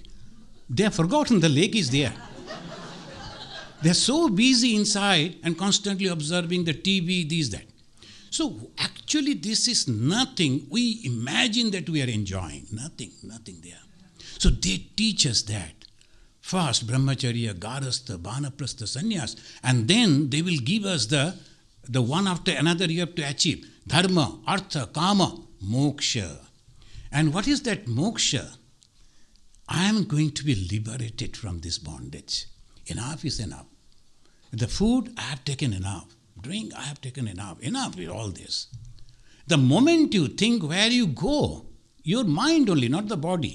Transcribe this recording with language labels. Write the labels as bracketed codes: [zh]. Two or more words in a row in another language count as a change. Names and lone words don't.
[en] They have forgotten the lake is there. They're so busy inside and constantly observing the TV, this, that. So actually this is nothing. We imagine that we are enjoying. Nothing there. So they teach us that. First, [sa] brahmacharya, garastha, banaprastha, sannyas. [en] And then they will give us the one after another you have to achieve. [sa] Dharma, artha, kama, moksha. [en] And what is that moksha? I am going to be liberated from this bondage. Enough is enough. The food, I have taken enough. Drink, I have taken enough. Enough with all this. The moment you think where you go, your mind only, not the body.